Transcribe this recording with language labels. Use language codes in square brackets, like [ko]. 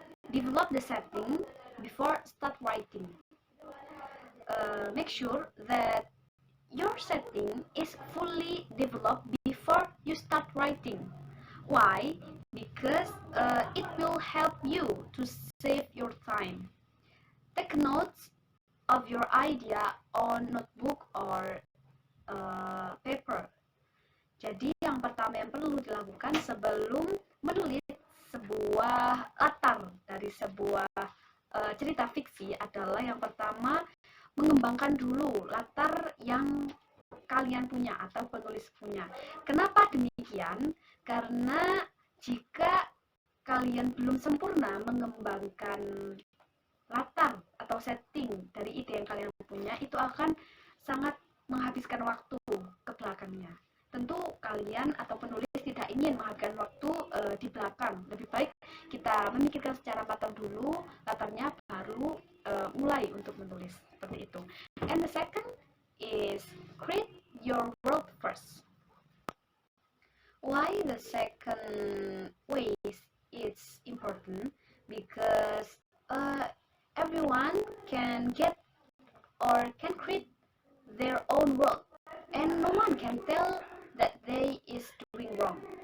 [en] Develop the setting before start writing. Make sure that your setting is fully developed before you start writing. Why? Because it will help you to save your time. Take notes of your idea on notebook or paper. [id] Jadi yang pertama yang perlu dilakukan sebelum menulis sebuah latar dari sebuah cerita fiksi adalah yang pertama mengembangkan dulu latar yang kalian punya atau penulis punya. Kenapa demikian? Karena jika kalian belum sempurna mengembangkan latar atau setting dari ide yang kalian punya, itu akan sangat menghabiskan waktu ke belakangnya. Tentu kalian atau penulis tidak ingin menghabiskan waktu di belakang. Lebih baik kita memikirkan secara matang dulu latarnya, baru mulai untuk menulis seperti itu. [en] And the second is create your world first. Why the second way is important? Because everyone can get or can create their own world, and no one can tell that they is doing wrong.